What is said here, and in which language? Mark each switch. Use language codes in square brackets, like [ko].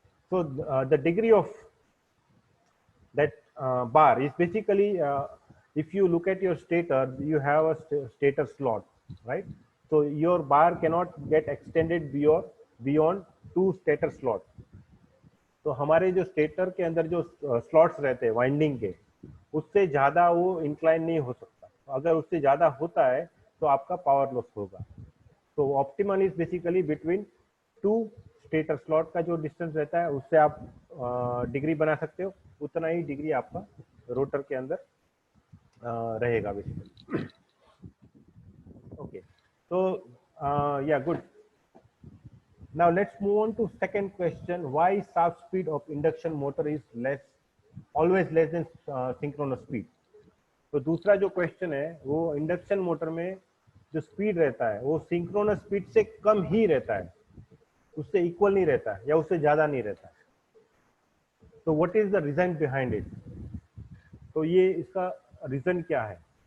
[en] So the degree of that bar is basically, if you look at your stator, you have a stator slot, right? So your bar cannot get extended beyond 2 stator slots. [hi] तो हमारे जो stator के अंदर जो slots रहते हैं winding के, उससे ज्यादा वो इंक्लाइन नहीं हो सकता. अगर उससे ज्यादा होता है तो आपका पावर लॉस होगा. तो [en] optimal is basically between [hi] 2 stator slot का जो डिस्टेंस रहता है, उससे आप डिग्री बना सकते हो, उतना ही डिग्री आपका रोटर के अंदर रहेगा बेसिकली. ओके, तो या good. [en] Now let's move on to second question. Why shaft speed of induction motor is always less than synchronous speed? [hi] तो दूसरा जो क्वेश्चन है वो इंडक्शन मोटर में जो स्पीड रहता है वो सिंक्रोनस स्पीड से कम ही रहता है, उससे इक्वल नहीं रहता है या उससे ज्यादा नहीं रहता है. [en] तो what is the reason behind it? [hi] तो ये इसका रीजन क्या है?